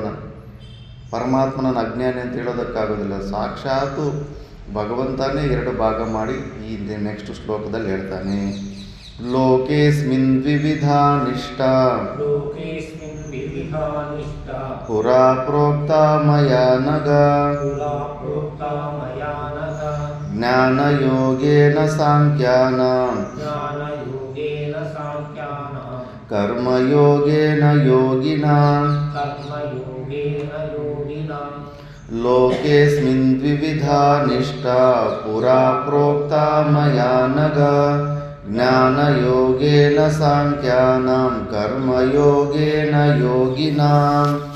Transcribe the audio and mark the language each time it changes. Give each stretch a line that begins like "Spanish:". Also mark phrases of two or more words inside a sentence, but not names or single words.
Kannada: ಪರಮಾತ್ಮನನ್ನು ಅಜ್ಞಾನಿ ಅಂತ ಹೇಳೋದಕ್ಕಾಗೋದಿಲ್ಲ. ಸಾಕ್ಷಾತ್ತು ಭಗವಂತನೇ ಎರಡು ಭಾಗ ಮಾಡಿ ಈ ನೆಕ್ಸ್ಟ್ ಶ್ಲೋಕದಲ್ಲಿ ಹೇಳ್ತಾನೆ.
Sanskrit: ಲೋಕೇಸ್ಮಿನ್ ವಿವಿಧಾ ನಿಷ್ಠಾ ಪುರಾ ಪ್ರೋಕ್ತ ಮಯಾ ನಘ ಜ್ಞಾನಯೋಗೇನ ಸಾಂಖ್ಯಾನಾಂ ಕರ್ಮಯೋಗೇನ ಯೋಗಿನಾಂ. ಲೋಕೇಸ್ಮಿನ್ ದ್ವಿವಿಧಾ ನಿಷ್ಠಾ ಪುರಾ ಪ್ರೋಕ್ತಾ ಮಯಾ ನಘ ಜ್ಞಾನಯೋಗೇನ ಸಾಂಖ್ಯಾನಾಂ ಕರ್ಮಯೋಗೇನ ಯೋಗಿನಾಂ.